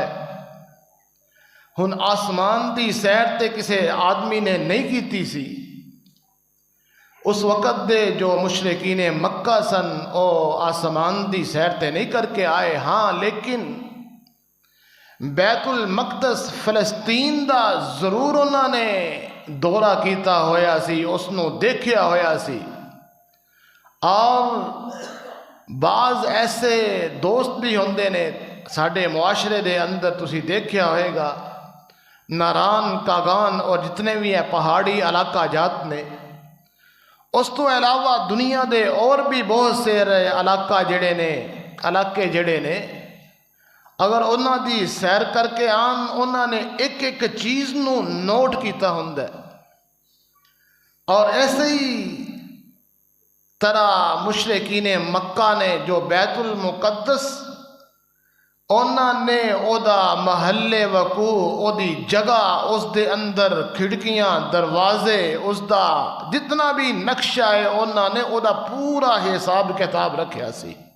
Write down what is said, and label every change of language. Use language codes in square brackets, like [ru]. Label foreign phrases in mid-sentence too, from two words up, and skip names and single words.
[pa] ہن آسمان دی سیر تے کسے آدمی نے نہیں کیتی سی، اس وقت دے جو مشرکین مکہ سن او آسمان دی سیر تے نہیں کر کے آئے، ہاں لیکن بیت المقدس فلسطین دا ضرور انہوں نے دورہ کیتا ہویا سی، اس نو دیکھیا ہویا سی۔ اور بعض ایسے دوست بھی ہوندے نے ساڈے معاشرے دے اندر، تسی دیکھیا ہوئے گا ناران کاغان اور جتنے بھی ہیں پہاڑی علاقہ جات نے، اس تو علاوہ دنیا دے اور بھی بہت سے علاقے جڑے نے، اگر انہاں دی سیر کر کے آن انہاں نے ایک ایک چیز نو نوٹ کیتا ہوندا ہے۔ اور ایسے ہی طرح مشرکین مکہ نے جو بیت المقدس انہاں نے او دا محلے وقوع، او دی جگہ، اس دے اندر کھڑکیاں دروازے، اس دا جتنا بھی نقشہ ہے انہاں نے او دا پورا حساب کتاب رکھیا سی۔